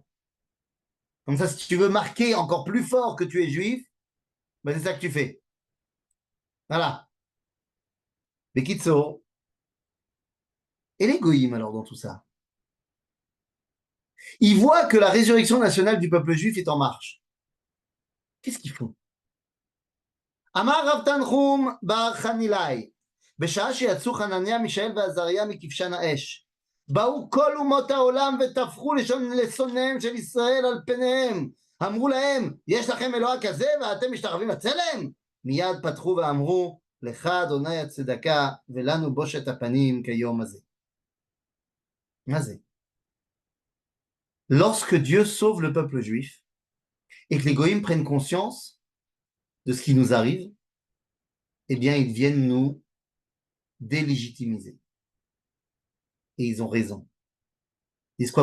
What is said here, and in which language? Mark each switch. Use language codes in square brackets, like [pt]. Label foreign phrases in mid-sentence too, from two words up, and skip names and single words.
[fr] Comme ça, si tu veux marquer encore plus fort que tu es juif, ben c'est ça que tu fais. Voilà. Les kitso. Et les goïms alors dans tout ça? Ils voient que la résurrection nationale du peuple juif est en marche. Qu'est-ce qu'ils font? [he] Amar Rav Tanchum bar Chanilai, בשעה שיצאו חנניה, מישאל ועזריה מכבשן האש, באו כל אומות העולם וטפחו לשונאיהם של ישראל על פניהם. אמרו להם, יש לכם אלוה כזה ואתם משתחווים לצלם? מיד פתחו ואמרו, לך אדוני הצדקה ולנו בושת הפנים כיום הזה. מה זה? [fr] Lorsque Dieu sauve le peuple juif et que les goïms prennent conscience de ce qui nous arrive, eh bien, ils viennent nous délégitimiser. Et ils ont raison. Ils disent quoi?